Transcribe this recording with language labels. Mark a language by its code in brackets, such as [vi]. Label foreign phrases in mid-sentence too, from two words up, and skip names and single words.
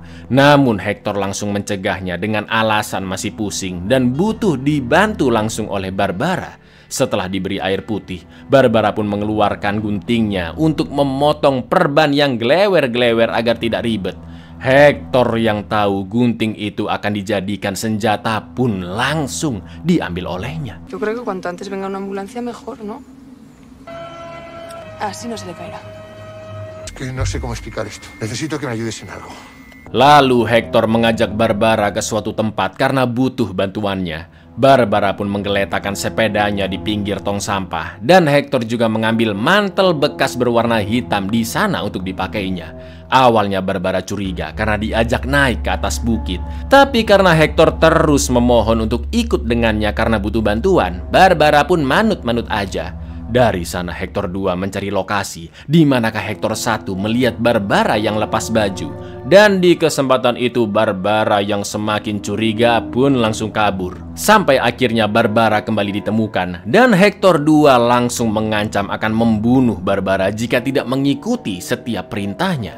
[id] Namun Hector langsung mencegahnya dengan alasan masih pusing dan butuh dibantu langsung oleh Barbara. Setelah diberi air putih, Barbara pun mengeluarkan guntingnya untuk memotong perban yang glewer-glewer agar tidak ribet. Hector yang tahu gunting itu akan dijadikan senjata pun langsung diambil olehnya. [es] Yo creo que cuanto antes venga una ambulancia mejor, ¿no? Así no se le caerá. Es que no sé cómo explicar esto. Necesito que me ayudes en algo. [id] Lalu Hector mengajak Barbara ke suatu tempat karena butuh bantuannya. Barbara pun menggeletakkan sepedanya di pinggir tong sampah dan Hector juga mengambil mantel bekas berwarna hitam di sana untuk dipakainya. Awalnya Barbara curiga karena diajak naik ke atas bukit, tapi karena Hector terus memohon untuk ikut dengannya karena butuh bantuan, Barbara pun manut-manut aja. Dari sana Hector 2 mencari lokasi di manakah Hector 1 melihat Barbara yang lepas baju. Dan di kesempatan itu Barbara yang semakin curiga pun langsung kabur. Sampai akhirnya Barbara kembali ditemukan dan Hector 2 langsung mengancam akan membunuh Barbara jika tidak mengikuti setiap perintahnya.